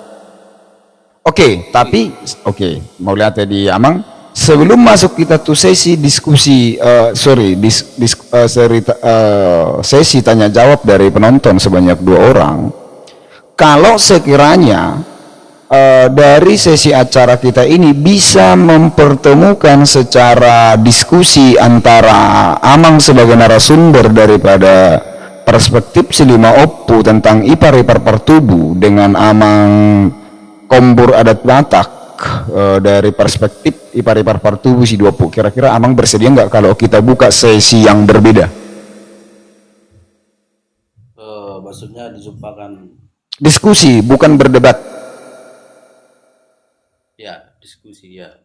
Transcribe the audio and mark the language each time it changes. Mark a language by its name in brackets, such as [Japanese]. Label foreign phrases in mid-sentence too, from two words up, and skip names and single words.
[Indonesian] Oke, tapi mau lihat di amang sebelum masuk kita tuh sesi diskusi sesi tanya jawab dari penonton sebanyak 2 orang. Kalau sekiranya dari sesi acara kita ini bisa mempertemukan secara diskusi antara Amang sebagai narasumber daripada perspektif Silima Oppu tentang ipar-ipar pertubu dengan Amang Kombur Adat Batak dari perspektif ipar-ipar pertubu si 20. Kira-kira Amang bersedia nggak kalau kita buka sesi yang berbeda? Maksudnya dijumpakan Diskusi, bukan berdebat. ya, diskusi ya.